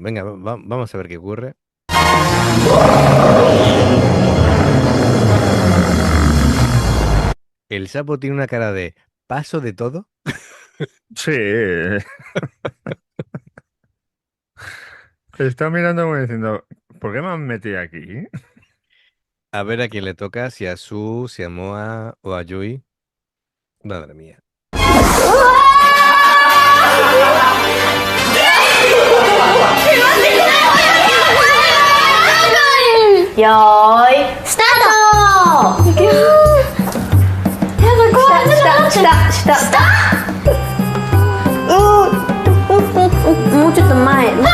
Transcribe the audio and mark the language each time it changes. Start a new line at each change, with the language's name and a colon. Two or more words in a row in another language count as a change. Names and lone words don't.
Spanish: Venga, vamos a ver qué ocurre. El sapo tiene una cara de paso de todo. Sí, está mirando como diciendo, ¿por qué me han metido aquí? A ver a quién le toca, si a Su, si a Moa o a Yui. Madre mía.
Japanese: よーいスタート。下もうちょっと前。